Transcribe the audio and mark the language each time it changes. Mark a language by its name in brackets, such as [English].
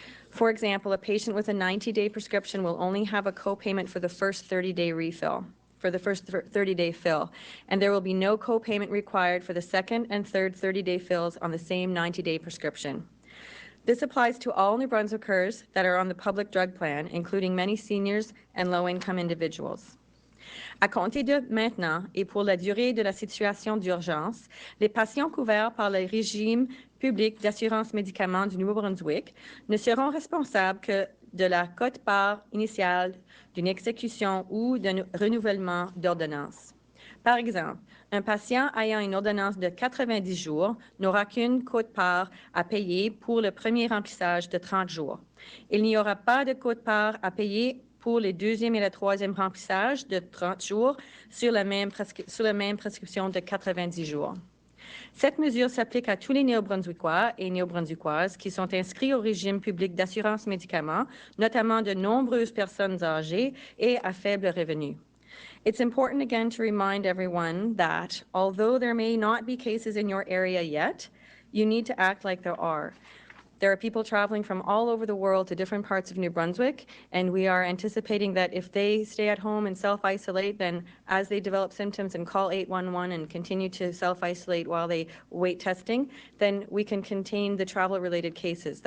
[English] For example, a patient with a 90-day prescription will only have a co-payment for the first 30-day refill, for the first 30-day fill, and there will be no co-payment required for the second and third 30-day fills on the same 90-day prescription. This applies to all New Brunswickers that are on the public drug plan, including many seniors and low-income individuals. [French] À compter de maintenant et pour la durée de la situation d'urgence, les patients couverts par le régime public d'assurance médicaments du Nouveau-Brunswick ne seront responsables que de la quote-part initiale d'une exécution ou d'un renouvellement d'ordonnance. Par exemple, un patient ayant une ordonnance de 90 jours n'aura qu'une quote-part à payer pour le premier remplissage de 30 jours. Il n'y aura pas de quote-part à payer pour le deuxième et le troisième remplissage de 30 jours sur la même prescription de 90 jours. Cette mesure s'applique à tous les Néo-Brunswickois et Néo-Brunswickoises qui sont inscrits au régime public d'assurance médicaments, notamment de nombreuses personnes âgées et à faible revenu. [English] It's important again to remind everyone that although there may not be cases in your area yet, you need to act like there are. There are people traveling from all over the world to different parts of New Brunswick, and we are anticipating that if they stay at home and self-isolate, then as they develop symptoms and call 811 and continue to self-isolate while they wait testing, then we can contain the travel-related cases.